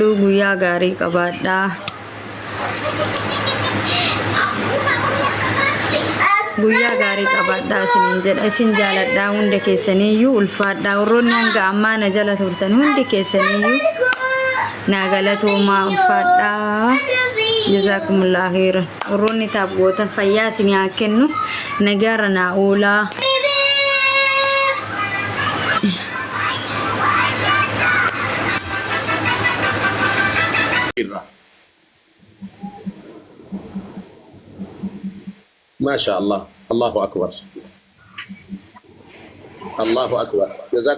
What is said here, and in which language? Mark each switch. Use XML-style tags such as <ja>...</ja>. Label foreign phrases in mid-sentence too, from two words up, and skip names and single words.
<om>Guyyaa gaarii qabaadhaa. Guyyaa gaarii qabaadhaa isiniin jedha. Isin jaaladhaa hunda keessaniiyyuu ulfaadhaa. Warroonni hanga ammaa na jala turtan hundi keessaniiyyuu na galatoomaa ulfaadhaa.</om> <ar>جزاكم الله خيرا.</ar> <om>Warroonni taab gootan fayyaa isinii haa kennu. Nagaara naa oolaa.</om> <ar>ما شاء الله. الله أكبر الله أكبر. جزاكم الله خيرا.</ar>